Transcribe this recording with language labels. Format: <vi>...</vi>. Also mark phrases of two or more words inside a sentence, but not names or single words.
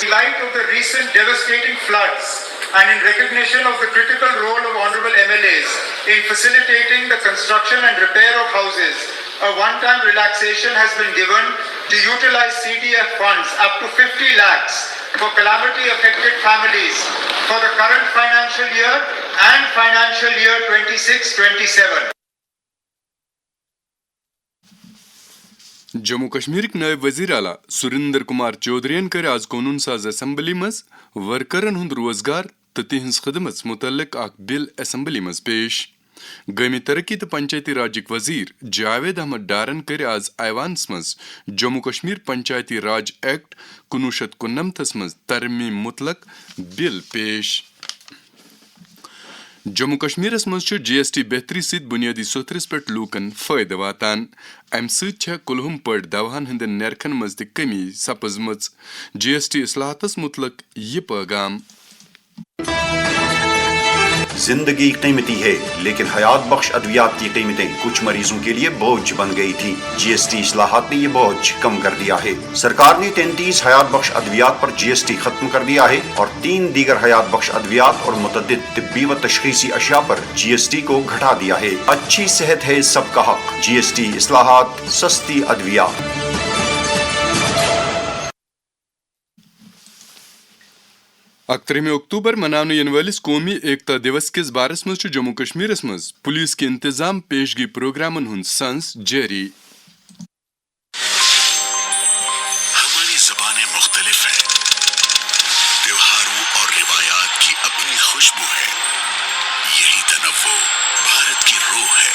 <en>In light of the recent devastating floods and in recognition of the critical role of honorable MLAs in facilitating the construction and repair of houses, a one-time relaxation has been given to utilize CDF funds up to 50 lakhs for calamity-affected families for the current financial year and financial year 26-27.</en> <ks>जम्मू कश्मीर नायब वजीर आला सुरेंद्र कुमार चौधरी कर आज कानून साज असम्बली मज वर्करन हुंद रोजगार तो तिहंज खदमत मुतल्लिक अख बिल असम्बली मज पेश। गमी तरक्की तो पंचायती राज वजीर जावेद अहमद डारन कर आज ऐवानस मज जम्मू कश्मीर पंचायती राज एक्ट 1999 मज तरमीम मुतलक बिल पेश। जम्मू कश्मीर मज GST बेहतरी सत बुनियादी सोथरस पे लूकन फायदे वातान। अमि सत कुलहुम पट दवाहन हंदन नरखन मज त कमी सपजमच। GST इस्लाहतस मुतलक ये पैगाम।</ks> <ur>زندگی قیمتی ہے، لیکن حیات بخش ادویات کی قیمتیں کچھ مریضوں کے لیے بوجھ بن گئی تھی. GST اصلاحات نے یہ بوجھ کم کر دیا ہے. سرکار نے 33 حیات بخش ادویات پر GST ختم کر دیا ہے اور 3 دیگر حیات بخش ادویات اور متعدد طبی و تشخیصی اشیا پر GST کو گھٹا دیا ہے. اچھی صحت ہے سب کا حق۔ GST اصلاحات، سستی ادویات.</ur> <ks>अक्तरम अक्टूबर मनाने इन वालिस कौमी एकता दिवस किस बारस मज जम्मू कश्मीर मज पुलिस के इंतजाम पेशगी प्रोग्रामन हुंद संस जारी।</ks> <ur>ہماری زبانیں مختلف ہیں، تہواروں اور روایات کی اپنی خوشبو ہے. یہی تنوع بھارت کی روح ہے.</ur>